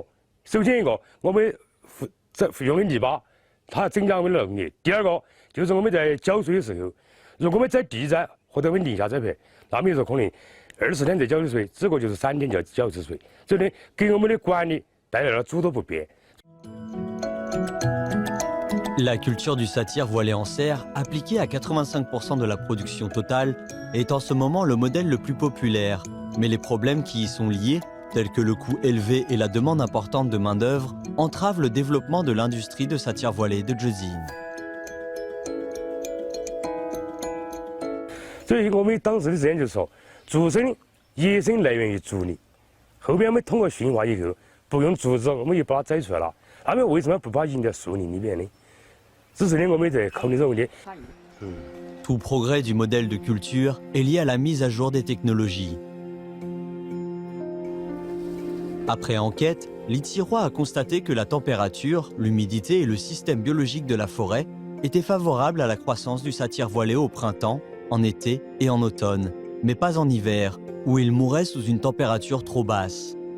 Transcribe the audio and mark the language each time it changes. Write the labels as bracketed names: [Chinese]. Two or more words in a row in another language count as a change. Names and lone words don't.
[Chinese] 首先一个，我们用的泥巴，它增加我们的农业；第二个，就是我们在浇水的时候，如果我们在地栽或者我们地下栽培，那么有时候可能24天才浇的水，只不过就是3天就要浇一次水，所以呢，给我们的管理带来了诸多不便。 [French] La culture du satire voilé en serre, appliquée à 85% de la production totale, est en ce moment le modèle le plus populaire. Mais les problèmes qui y sont liés, tels que le coût élevé et la demande importante de main-d'œuvre, entravent le développement de l'industrie de satire voilée de Jezine. [Chinese] 所以我们当时的实验就是说，竹笙野生来源于竹林，后边我们通过驯化以后，不用竹子，我们又把它摘出来了。那么为什么不把它引到树林里面呢？只是呢，我们在考虑这个问题。 [French] Tout progrès du modèle de culture est lié à la mise à jour des technologies. Après enquête, l'Itsirois a constaté que la température, l'humidité et le système biologique de la forêt étaient favorables à la croissance du satire voilé au printemps, en été et en automne, mais pas en hiver, où il mourait sous une température trop basse.